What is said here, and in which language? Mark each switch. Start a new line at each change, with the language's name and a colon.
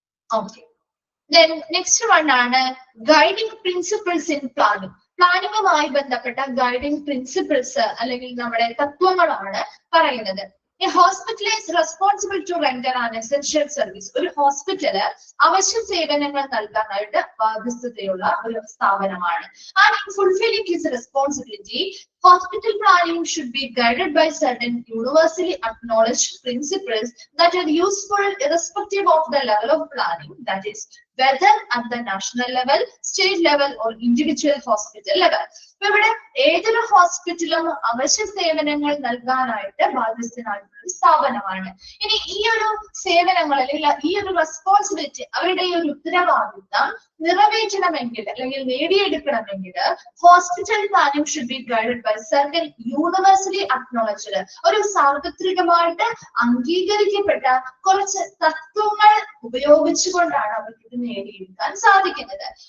English: Okay. Then next one ആണ് guiding principles in planning.
Malayalam: പ്ലാനിങ്ങുമായി ബന്ധപ്പെട്ട guiding principles അല്ലെങ്കിൽ നമ്മുടെ തത്വങ്ങളാണ് പറയുന്നത്.
English: A hospital is responsible to render an essential service.
Malayalam: ഒരു hospital അവശ്യ സേവനങ്ങൾ നൽകാനായിട്ട് ബാധ്യതയുള്ള ഒരു സ്ഥാപനമാണ്.
English: And in fulfilling his responsibility, hospital planning should be guided by certain universally acknowledged principles that are useful irrespective of the level of planning, that is, whether at the national level, state level or individual hospital level.
Malayalam: ഇപ്പൊ ഇവിടെ ഏതൊരു ഹോസ്പിറ്റലും അവശ്യ സേവനങ്ങൾ നൽകാനായിട്ട് ബാധ്യസ്ഥനായിട്ടുള്ള ഒരു സ്ഥാപനമാണ്. ഇനി ഈ ഒരു സേവനങ്ങൾ അല്ലെങ്കിൽ ഈ ഒരു റെസ്പോൺസിബിലിറ്റി, അവരുടെ ഈ ഒരു ഉത്തരവാദിത്തം നിറവേറ്റണമെങ്കിൽ അല്ലെങ്കിൽ നേടിയെടുക്കണമെങ്കിൽ
English: hospital planning should be guided by certain universally acknowledged,
Malayalam: ഒരു സാർവത്രികമായിട്ട് അംഗീകരിക്കപ്പെട്ട കുറച്ച് തത്വങ്ങൾ ഉപയോഗിച്ചുകൊണ്ടാണ് അവർക്ക് ഇത് നേടിയെടുക്കാൻ സാധിക്കുന്നത്.